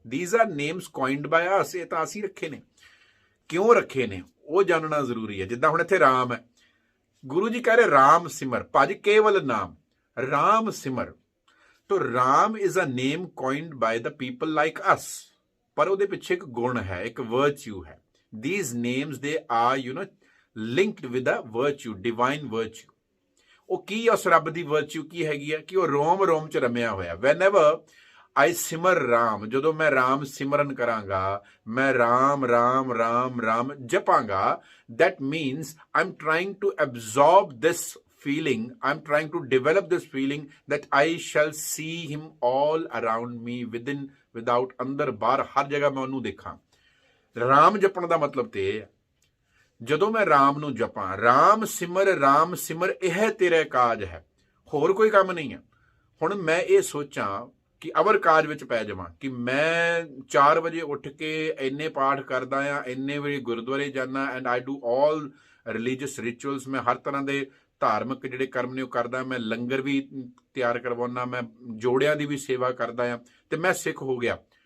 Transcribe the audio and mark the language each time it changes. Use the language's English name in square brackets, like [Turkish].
[English] These are names coined by us. [Punjabi] ਇਹ ਤਾਂ ਅਸੀਂ ਰੱਖੇ ਨੇ। ਕਿਉਂ ਰੱਖੇ ਨੇ ਉਹ ਜਾਣਨਾ ਜ਼ਰੂਰੀ ਹੈ। ਜਿੱਦਾਂ ਹੁਣ ਇੱਥੇ ਰਾਮ ਹੈ, ਗੁਰੂ ਜੀ ਕਹਿ ਰਹੇ ਰਾਮ ਸਿਮਰ, ਭਜ ਕੇਵਲ ਨਾਮ, ਰਾਮ ਸਿਮਰ। ਤੋ Ram [English] is a name coined by the people like us, [Punjabi] ਪਰ ਉਹਦੇ ਪਿੱਛੇ ਇੱਕ ਗੁਣ ਹੈ, ਇੱਕ ਵਰਚੂ ਹੈ। [English] These names, they are, linked with a virtue, divine virtue. [Punjabi] ਉਹ ਕੀ ਉਸ ਰੱਬ ਦੀ ਵਰਚੂ ਕੀ ਹੈਗੀ ਹੈ? ਕਿ ਉਹ ਰੋਮ ਰੋਮ ਚ ਰਮਿਆ ਹੋਇਆ। [English] whenever I ਸਿਮਰ ਰਾਮ, [Punjabi] ਜਦੋਂ ਮੈਂ ਰਾਮ ਸਿਮਰਨ ਕਰਾਂਗਾ, ਮੈਂ Ram Ram Ram Ram ਜਪਾਂਗਾ, [English] that means I'm trying to absorb this feeling, I'm trying to develop this feeling that I shall see him all around me, within, without, [Punjabi] ਅੰਦਰ ਬਾਹਰ, ਹਰ ਜਗ੍ਹਾ ਮੈਂ ਉਹਨੂੰ ਦੇਖਾਂ। ਰਾਮ ਜਪਣ ਦਾ ਮਤਲਬ ਤੇ ਇਹ ਹੈ, ਜਦੋਂ ਮੈਂ ਰਾਮ ਨੂੰ ਜਪਾਂ, ਰਾਮ ਸਿਮਰ ਇਹ ਤੇਰੇ ਕਾਜ ਹੈ, ਹੋਰ ਕੋਈ ਕੰਮ ਨਹੀਂ ਹੈ। ਹੁਣ ਮੈਂ ਇਹ ਸੋਚਾਂ ਕਿ ਅਵਰ ਕਾਜ ਵਿੱਚ ਪੈ ਜਾਵਾਂ ਕਿ ਮੈਂ 4 ਵਜੇ ਉੱਠ ਕੇ ਇੰਨੇ ਪਾਠ ਕਰਦਾ ਆ, ਇੰਨੇ ਵਜੇ ਗੁਰਦੁਆਰੇ ਜਾਣਾ, [English] and I do all religious rituals, [Punjabi] ਮੈਂ ਹਰ ਤਰ੍ਹਾਂ ਦੇ ਧਾਰਮਿਕ ਜਿਹੜੇ ਕਰਮ ਨੇ ਉਹ ਕਰਦਾ, ਮੈਂ ਲੰਗਰ ਵੀ ਤਿਆਰ ਕਰਵਾਉਣਾ, ਮੈਂ ਜੋੜਿਆਂ ਦੀ ਵੀ ਸੇਵਾ ਕਰਦਾ ਆ, ਤੇ ਮੈਂ ਸਿੱਖ ਹੋ ਗਿਆ।